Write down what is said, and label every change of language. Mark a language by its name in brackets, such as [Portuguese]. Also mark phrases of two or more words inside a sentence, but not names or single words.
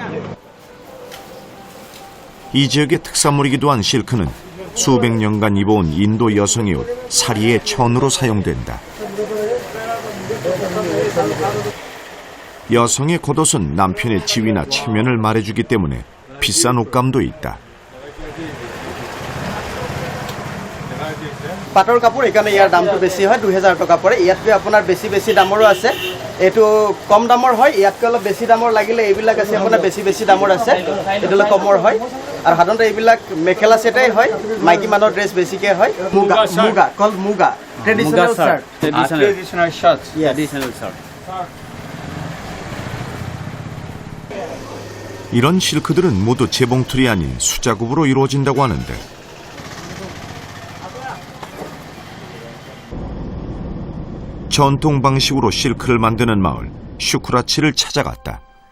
[Korean] 이 지역의 특산물이기도 한 실크는 수백 년간 입어온 인도 여성의 옷 사리의 천으로 사용된다. 여성의 겉옷은 남편의 지위나 체면을 말해주기 때문에 비싼 옷감도 있다. [Assamese] পাটৰ কাপোৰ এইকাৰণে ইয়াৰ দামটো বেছি হয় 2000 টকা পৰে ইয়াতকৈ আপোনাৰ বেছি বেছি দামৰো আছে এইটো কম দামৰ হয় ইয়াতকৈ অলপ বেছি দামৰ লাগিলে এইবিলাক আছে আপোনাৰ বেছি দামৰ আছে এইটো অলপ কমৰ হয় আৰু সাধাৰণতে এইবিলাক মেখেলা সেটাই হয় মাইকী মানুহৰ ড্ৰেছ বেছিকে হয় মুগা কল মুগা [English] traditional shirt traditional shirts traditional shirt [Korean] 이런 실크들은 모두 재봉틀이 아닌 수작업으로 이루어진다고 하는데 전통 방식으로 실크를 만드는 마을 슈크라치를 찾아갔다.